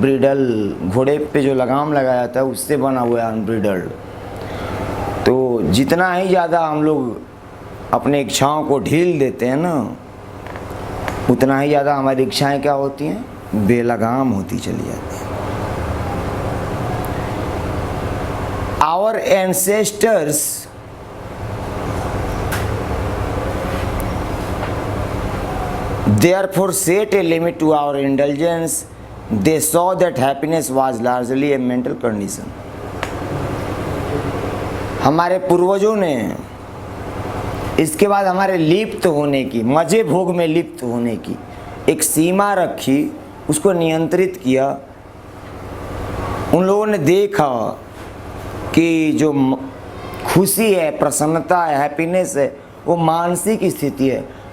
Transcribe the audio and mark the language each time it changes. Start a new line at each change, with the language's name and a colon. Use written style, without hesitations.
Hindi: Bridle, घोड़े पे जो लगाम लगाया जाता है उससे बना हुआ है अनब्रिडल्ड। तो जितना ही ज़्यादा हम लोग अपने इच्छाओं को ढील देते हैं ना, उतना ही ज़्यादा हमारी इच्छाएं क्या होती हैं? बेलगाम होती चली जाती हैं।
English: Our ancestors therefore set a limit to our indulgence। They saw that happiness was largely a mental condition।
Hindi: हमारे पूर्वजों ने इसके बाद हमारे लिप्त होने की, मज़े भोग में लिप्त होने की एक सीमा रखी, उसको नियंत्रित किया। उन लोगों ने देखा कि जो खुशी है, प्रसन्नता है, हैप्पीनेस है, वो मानसिक स्थिति है।